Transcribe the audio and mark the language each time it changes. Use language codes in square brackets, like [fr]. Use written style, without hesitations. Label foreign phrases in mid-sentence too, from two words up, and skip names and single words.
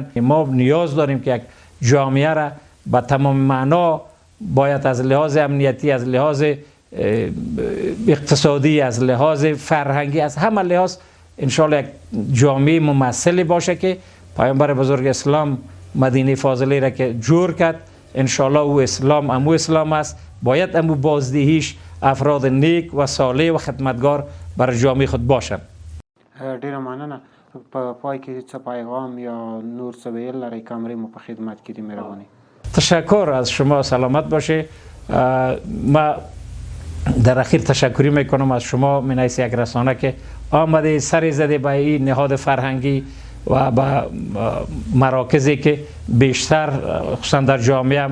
[fa] ما نیاز داریم که یک جامعه را به تمام معنا باید از لحاظ امنیتی، از لحاظ اقتصادی، از لحاظ فرهنگی، از همه لحاظ [ar] انشاءالله [fa] یک جامعه ممثلی باشه که پیامبر بزرگ اسلام مدینه فاضله را که جور کرد، [ar] انشاءالله [fa] او اسلام امو اسلام است، باید امو بازدهیش افراد نیک و صالح و خدمتگار برای جامعه خود باشند. [ps] ډیره مننه. په پای کې څه پیغام یا نور څه ویل لرئ؟ کامرې مو په خدمت کې دي، مهرباني. [fa] تشکر از شما، سلامت باشه. ما در اخیر تشکری میکنم از شما من حیث یک رسانه که آمده سر زده به این نهاد فرهنگی و به مراکزی که بیشتر خصوصا در جامعه،